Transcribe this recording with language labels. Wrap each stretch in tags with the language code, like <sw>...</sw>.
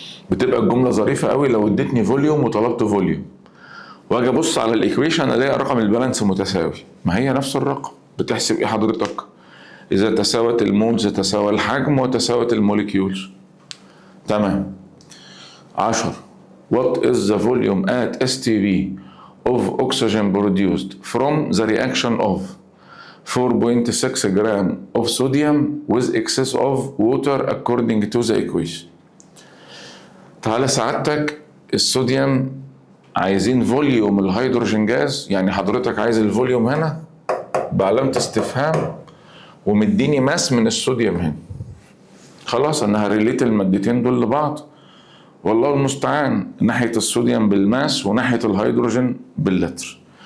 <ar>بتبقى الجملة ظريفة قوي لو اديتني فوليوم وطلبت فوليوم واجي ابص على الايكويشن الاقي رقم البالانس متساوي، ما هي نفس الرقم. بتحسب ايه حضرتك؟ اذا تساوت المولز تساوى الحجم وتساوت الموليكيولز. تمام. 10.</ar> <en>What is the volume at STB of oxygen produced from the reaction of 4.6 gram of sodium with excess of water according to the equation.</en> <ar>تعالى سعادتك الصوديوم عايزين فوليوم الهيدروجين جاز، يعني حضرتك عايز الفوليوم هنا بعلامة استفهام ومديني ماس من الصوديوم هنا. خلاص انا هريليت المادتين دول لبعض، والله المستعان، ناحية الصوديوم بالماس وناحية الهيدروجين باللتر.</ar>